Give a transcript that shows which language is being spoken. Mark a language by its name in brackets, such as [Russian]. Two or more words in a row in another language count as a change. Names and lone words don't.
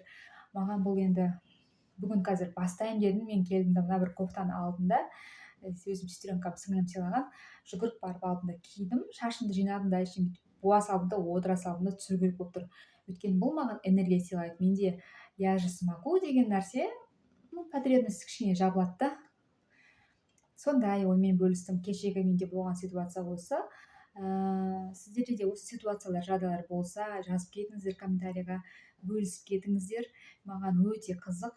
[Kazakh] Маған бұл енді бүгін қазір бастайын дедім, мен келдім де мына бір кофтаны алдым да, өзім сестренкам сіңлім сыйлаған, жүгіріп барып алдым да кидім, шашымды жинадым да әшейін бүйтіп буа салдым да отыра салдым да түсіру керек болып тұр. Өйткені бұл маған энергия сыйлайды. Менде [Russian] я же смогу [Kazakh] деген нәрсе, потребность кішкене жабылады да. Сондай оймен бөлістім. Кешегі менде болған ситуация осы. Сіздерде де осы ситуациялар, жағдайлар болса, жазып кетіңіздер комментарийға, бөлісіп кетіңіздер. Маған өте қызық.